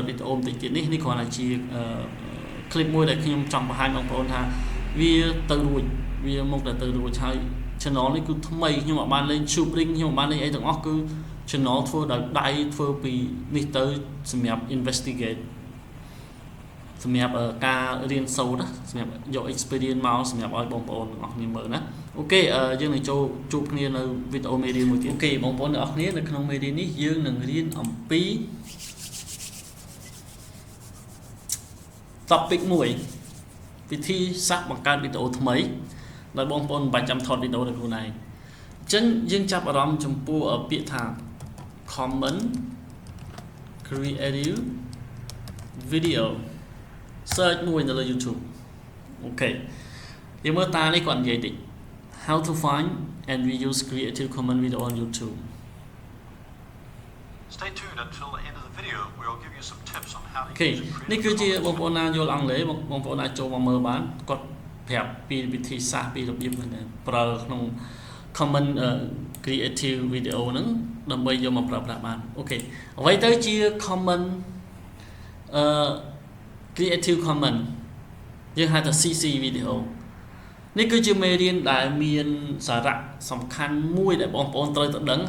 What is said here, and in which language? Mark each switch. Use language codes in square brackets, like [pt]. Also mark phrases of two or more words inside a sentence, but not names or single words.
[km] វីដេអូបន្តិចទៀតនេះគ្រាន់តែជា clip មួយដែលខ្ញុំចង់បង្ហាញបងប្អូនថាវាទៅរួចវាមកតែទៅរួចហើយ channel នេះគឺថ្មីខ្ញុំអត់បានលេង Tube Ring ខ្ញុំអត់បានលេងអីទាំងអស់គឺ channel ធ្វើដោយដៃធ្វើពីនេះទៅសម្រាប់ investigate សម្រាប់ការរៀនសូត្រសម្រាប់យក experience មកសម្រាប់ឲ្យបងប្អូនទាំងអស់គ្នាមើលណាអូខេយើងនឹងចូលជួបគ្នានៅវីដេអូមេរៀនមួយទៀតអូខេបងប្អូនទាំងអស់គ្នានៅក្នុងមេរៀននេះយើងនឹងរៀនអំពី topic មួយវិធីសាស្ត្របង្កើតវីដេអូថ្មីដោយបងប្អូនមិនបាច់ចាំថតវីដេអូដោយខ្លួនឯងអញ្ចឹងយើងចាប់អារម្មណ៍ចំពោះពាក្យថា [en] common creative video search [km] មួយនៅលើ YouTube អូខេយើងមើលតានេះគាត់និយាយតិច [en] how to find and reuse creative common video on YouTube Stay tuned until the end of the video where I'll give you some tips on how to Okay use [km] នេះគឺជាបងប្អូនណាយល់អង់គ្លេសបងប្អូនអាចចូលមកមើលបានគាត់ប្រាប់ពីវិធីសាស្ត្រពីរបៀបហ្នឹងប្រើក្នុង [en] comment creative video [km] ហ្នឹងដើម្បីយកមកប្រើប្រាស់បានអូខេអ្វីទៅជា comment [en] creative comment [km] យើងហៅថា [en] CC video [km] នេះគឺជាមេរៀនដែលមានសារៈសំខាន់មួយដែលបងប្អូនត្រូវទៅដឹង